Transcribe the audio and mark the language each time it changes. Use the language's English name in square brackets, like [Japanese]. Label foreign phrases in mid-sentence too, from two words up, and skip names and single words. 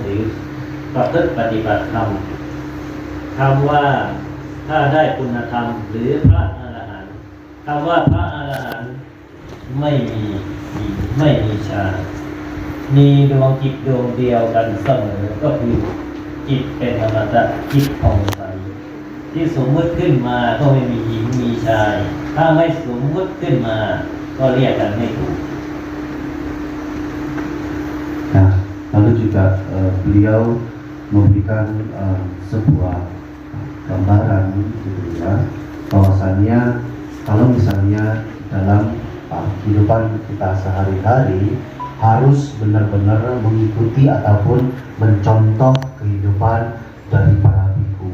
[Thai] ถือประพฤติปฏิบัติธรรมคำว่าถ้าได้คุณธรรมหรือพระอรหันต์คำว่าพระอรหันต์ไม่มีหญิงไม่มีชายมีดวงจิตดวงเดียวกันเสมอก็คือจิตเป็นอมตะจิตผ่องใสที่สมมติขึ้นมาก็ไม่มีหญิงมีชายถ้าไม่สมมติขึ้นมาก็เรียกกันไม่ถูก [Indonesian] Nah, lalu juga beliau memberikan sebuah gambaran gitu ya, bahwasannya kalau misalnya dalam kehidupan kita sehari-hari harus benar-benar mengikuti ataupun mencontoh kehidupan dari para biku.